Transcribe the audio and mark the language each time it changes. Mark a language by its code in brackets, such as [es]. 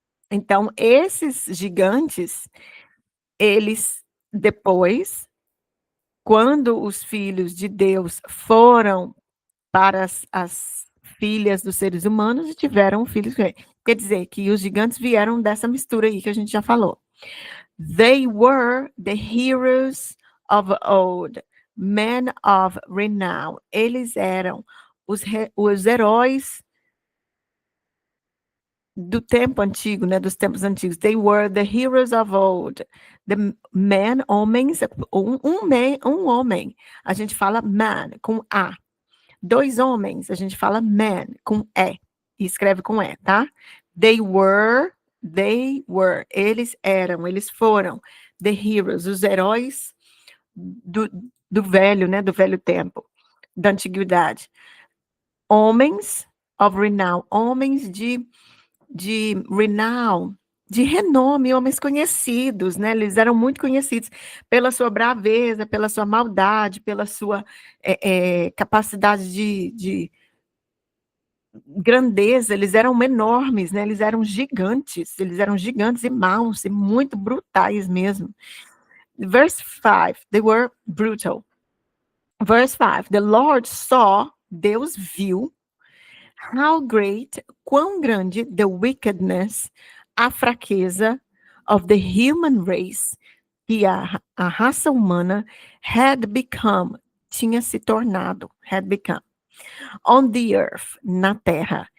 [pt] Então, esses gigantes, eles depois, quando os filhos de Deus foram para as filhas dos seres humanos, tiveram filhos. Quer dizer, que os gigantes vieram dessa mistura aí que a gente já falou. [en] They were the heroes of old, men of renown. [pt] Eles eram os heróis do tempo antigo, né, dos tempos antigos. [en] They were the heroes of old. The men, [pt] homens, um homem, a gente fala man, com A. Dois homens, a gente fala man, com E. E escreve com E, tá? [en] They were, [pt] eles eram, eles foram, [en] the heroes, [pt] os heróis do velho, né, do velho tempo, da antiguidade. Homens [en] of renown, [pt] homens de renown, de renome, homens conhecidos, né, eles eram muito conhecidos pela sua braveza, pela sua maldade, pela sua, capacidade de grandeza, eles eram gigantes e maus, e muito brutais mesmo. [en] Verse 5, they were brutal. Verse 5, the Lord saw, [pt] Deus viu, [en] how great, [pt] quão grande, [en] the wickedness, [pt] a fraqueza [en] of the human race, [pt] que a raça humana [en] had become, [pt] tinha se tornado, [en] had become, on the earth, [pt] na terra.